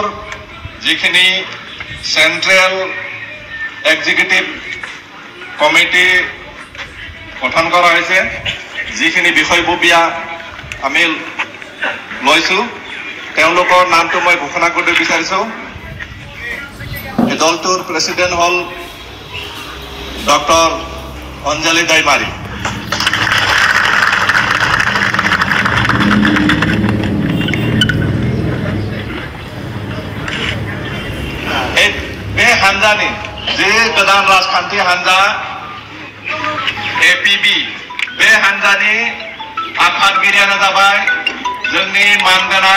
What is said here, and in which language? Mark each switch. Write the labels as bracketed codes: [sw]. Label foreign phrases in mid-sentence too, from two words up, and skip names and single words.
[as] যিখিনি [en] central executive committee [as] গঠন কৰা হৈছে যিখিনি বিষয়ববীয়া আমি লৈছো তেওঁলোকৰ নামটো মই ঘোষণা কৰিব বিচাৰিছো এই দলটোৰ প্ৰেসিডেন্ট হ'ল ডক্টৰ অঞ্জলি দৈমাৰী [brx] बे हान्जानि जे गोदान राजखान्थि हान्जा APB बे हान्जानि आफादगिरियानो जाबाय जोंनि मानगोनां